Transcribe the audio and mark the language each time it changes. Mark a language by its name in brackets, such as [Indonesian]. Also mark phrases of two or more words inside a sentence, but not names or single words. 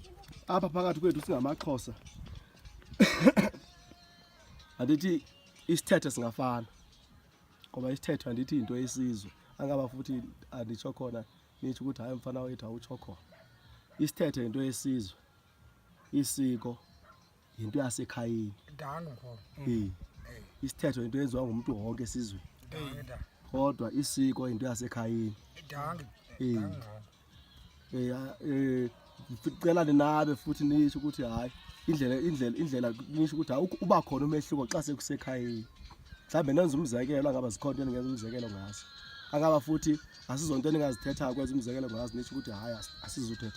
[Xhosa] apha phakathi kwethu singamaXhosa andithi isithethe singafana ngoba isithethe andithi into yesizwe angaba futhi anditsho khona nitsho ukuthi hayi mfana wethu awutsho khona isithethe into yesizwe isiko into yasekhayeni isithethe into yenziwa ngumuntu wonke esizweni kodwa isiko into yasekhayeni ngicela ninabe futhi nisho ukuthi hayi indlela nisho ukuthi hayi uba khona umehluko xa sekusekhayeni mhlawumbe nenza umzekelo angaba zikhona into engenza umzekelo ngazo angaba futhi asizonto eningazithetha kwenza umzekelo ngazo nisho ukuthi hayi asizuthetha